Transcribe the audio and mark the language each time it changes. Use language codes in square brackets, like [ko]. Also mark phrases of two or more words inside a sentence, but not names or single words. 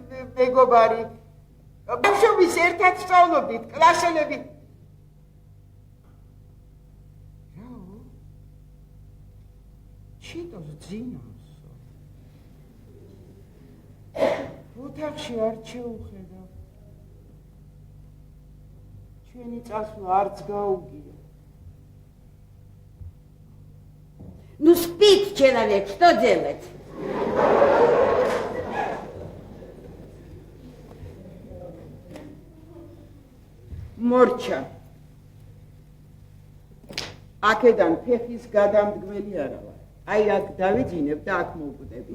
[ka] მეგობარი ბავშვობის ერთად სწავლობდით კლასელები ჩიტოს ძინავს. ოთახში არ შეუხედავ. ჩვენი წასვლა არც გაუგია. [ru] Ну спит человек, что делать? [ka] მორჩა. აქედან ფეხის გადამდგმელი არა ვარ. აი აქ დავიძინებ და აქ მოვკვდები.